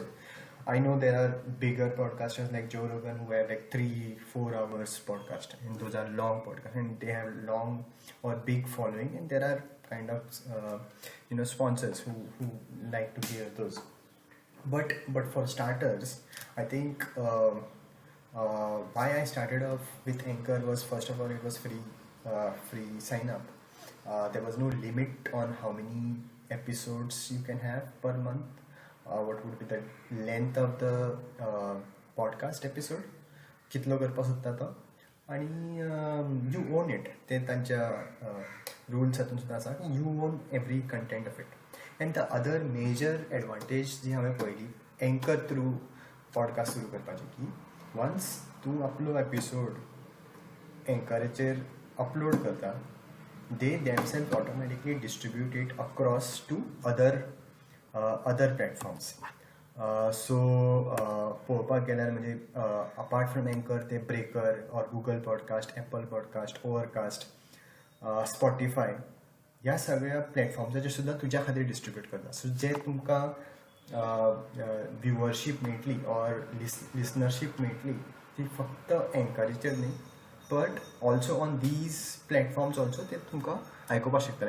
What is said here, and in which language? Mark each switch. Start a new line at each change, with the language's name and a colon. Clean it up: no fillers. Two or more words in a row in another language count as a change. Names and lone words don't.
English: I know there are bigger podcasters like Joe Rogan who have like 3-4 hours podcast and those are long podcasts and they have long or big following and there are kind of sponsors who like to hear those but for starters I think Why I started off with Anchor was, first of all, it was free sign up. There was no limit on how many episodes you can have per month. What would be the length of the podcast episode?
Konkani: कितलो करपाक सोदता तो आणि
English: you own it
Konkani: ते तांच्या रुल्स हातून सुद्दां आसा की
English: you own every content of it. and the other major advantage
Konkani: जी हांवें पळयली
English: एंकर through podcast
Konkani: सुरू करपाची की वन्स तूं आपलो एपिसोड एंकराचेर अपलोड करता
English: they themselves automatically distribute it across to other platforms.
Konkani: पळोवपाक गेल्यार म्हणजे
English: apart from
Konkani: एंकर ते ब्रेकर ऑर गुगल पॉडकास्ट, एप्पल पॉडकास्ट, ओवरकास्ट, स्पॉटिफाय ह्या सगळ्या प्लॅटफॉर्म्साचेर सुद्दां तुज्या खातीर डिस्ट्रिब्यूट करता. सो जे तुमकां व्ह्युअरशीप मेळटली ऑर लिसनरशीप मेळटली ती फक्त एंकराचेर न्ही
English: but also on these platforms also
Konkani: ते तुमकां आयकुपाक शकतले.